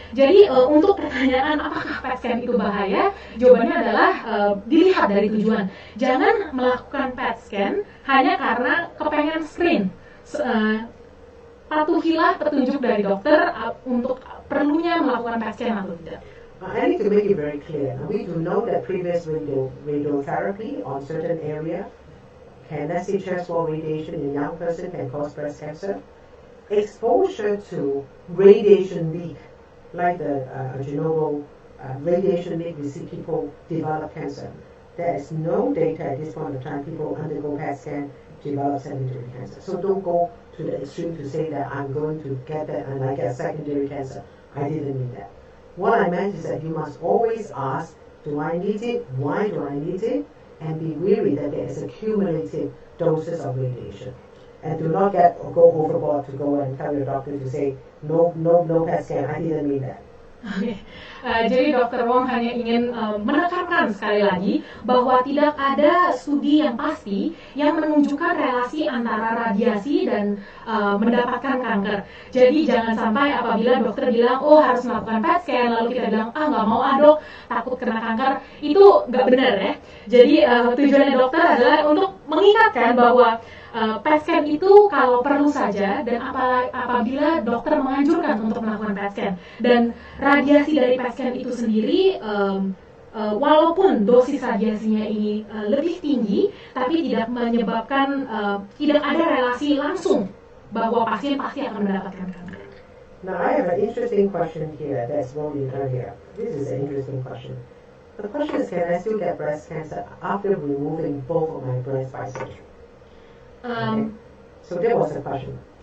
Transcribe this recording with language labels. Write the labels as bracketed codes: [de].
[id] Jadi untuk pertanyaan apakah PET scan itu bahaya, jawabannya adalah dilihat dari tujuan. Jangan melakukan PET scan hanya karena kepengen screen. Patuhilah petunjuk dari dokter untuk perlunya melakukan PET scan atau tidak. [en] I need to make it very clear. We do know that previous radiotherapy on certain area can, let's say, chest wall radiation in a young person can cause breast cancer. Exposure to radiation leak, like the Chernobyl radiation leak, we see people develop cancer. There is no data at this point of time people undergo PET scan develop secondary cancer. So don't go to the extreme to say that I'm going to get that and I get secondary cancer. I didn't mean that. What I meant is that you must always ask, do I need it? Why do I need it? And be wary that there is a cumulative doses of radiation. And do not go overboard to go and tell your doctor to say, no PET scan. I didn't mean that. [id] Oke, jadi Dr. Wong hanya ingin menekankan sekali lagi bahwa tidak ada studi yang pasti yang menunjukkan relasi antara radiasi dan mendapatkan kanker. Jadi jangan sampai apabila dokter bilang, oh harus melakukan PET scan, lalu kita bilang, nggak mau dok, takut kena kanker, itu nggak benar ya. Jadi tujuannya dokter adalah untuk mengingatkan bahwa PET scan itu kalau perlu saja dan apabila dokter menganjurkan untuk melakukan PET scan. Dan radiasi dari PET scan itu sendiri walaupun dosis radiasinya ini lebih tinggi, tapi tidak menyebabkan tidak ada relasi langsung bahwa pasien pasti akan mendapatkan kanker. [en] Now I have an interesting question here that's rolling earlier. This is an interesting question. The question is, can I still get breast cancer after removing both of my breasts by surgery? Okay. So that was the question.